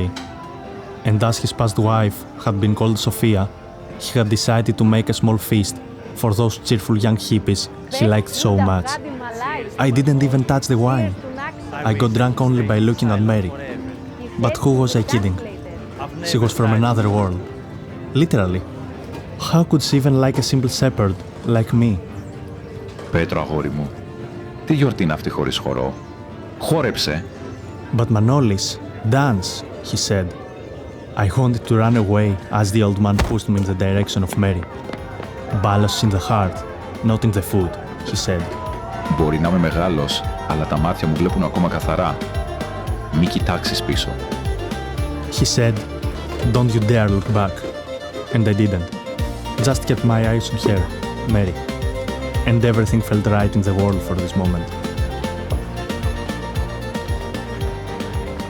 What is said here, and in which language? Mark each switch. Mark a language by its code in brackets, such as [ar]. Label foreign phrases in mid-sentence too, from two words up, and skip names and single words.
[en] And as his past wife had been called Sophia, he had decided to make a small feast for those cheerful young hippies he liked so much. I didn't even touch the wine. I got drunk only by looking at Mary. But who was I kidding? She was from another world. Literally. How could she even like a simple shepherd like me? [el] Πέτρο, αγόρι μου, τι γιορτή είναι αυτή χωρίς χορό? Χόρεψε! [en] But Manolis, dance, he said. I wanted to run away as the old man pushed me in the direction of Mary. Ballos in the heart, not in the foot, he said. [el] Μπορεί να είμαι μεγάλος, αλλά τα μάτια μου βλέπουν ακόμα καθαρά. Μη κοιτάξεις πίσω. [en] He said, don't you dare look back. And I didn't. Just kept my eyes on her, Mary. And everything felt right in the world for this moment.